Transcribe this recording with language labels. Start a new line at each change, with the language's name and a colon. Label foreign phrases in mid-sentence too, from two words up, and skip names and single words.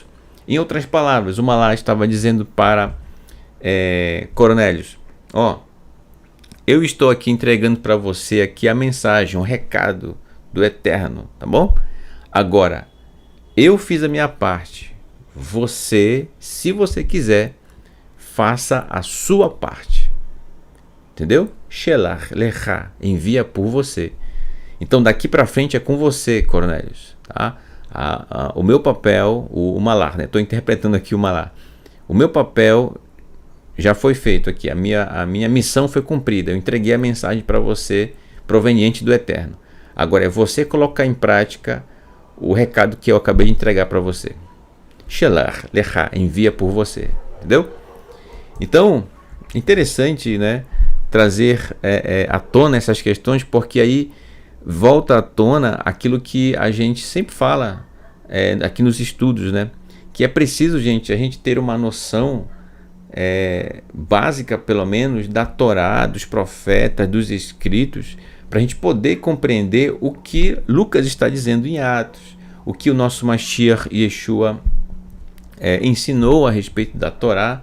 Portuguese: Em outras palavras, o Malar estava dizendo para Cornélio: eu estou aqui entregando para você aqui a mensagem, um recado do Eterno, tá bom? Agora, eu fiz a minha parte. Você, se você quiser, faça a sua parte. Entendeu?
Hebrew: שלח לך,
Portuguese: envia por você. Então daqui para frente é com você, Cornélio, tá? O meu papel, o Malar, né? Estou interpretando aqui o Malar. O meu papel já foi feito aqui. A minha missão foi cumprida. Eu entreguei a mensagem para você, proveniente do Eterno. Agora é você colocar em prática o recado que eu acabei de entregar para você.
Hebrew: שלח לך,
Portuguese: envia por você. Entendeu? Então, interessante, né, trazer à tona essas questões, porque aí volta à tona aquilo que a gente sempre fala aqui nos estudos, né, que é preciso, gente, a gente ter uma noção básica, pelo menos, da Torá, dos profetas, dos escritos, para a gente poder compreender o que Lucas está dizendo em Atos, o que o nosso Mashiach Yeshua ensinou a respeito da Torá.